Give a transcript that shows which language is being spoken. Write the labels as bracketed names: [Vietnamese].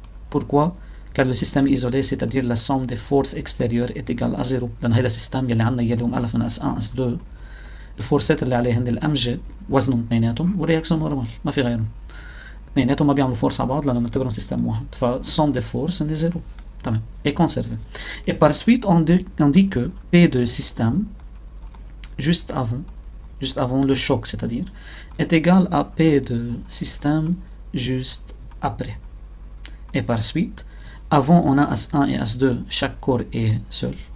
[French] Pourquoi? Car le système isolé, c'est-à-dire la somme des forces extérieures est égale à 0. [Arabic] لأن هذا السيستم يلي عندنا يلي مؤلف من S1 S2 الفورسات اللي عليه هن الأمجد وزنهم اثنيناتهم والرياكسيون نورمال ما في غيرهم. اثنيناتهم ما بيعملوا فورس على بعض لأنه بنعتبرهم سيستم واحد. [French] فsomme des forces هن 0. [Arabic] تمام. [French] est conservé. Et par suite, on dit que P de système juste avant le choc, c'est-à-dire, est égal à P de système juste après. Et par suite, avant on a S1 et S2, chaque corps est seul.